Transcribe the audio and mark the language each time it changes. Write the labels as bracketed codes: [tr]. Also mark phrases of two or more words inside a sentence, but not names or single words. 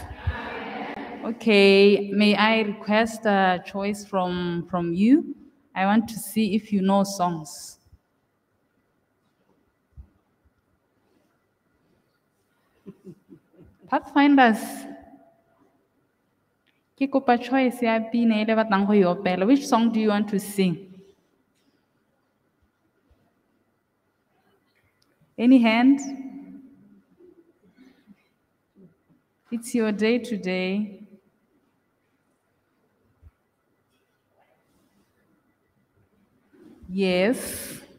[en] Okay, may I request a choice from you? I want to see if you know songs. Pathfinders. [tn] Ke kopa choice ya pina e le batlang go e opela. [en] Which song do you want to sing? Any hand? It's your day today. Yes.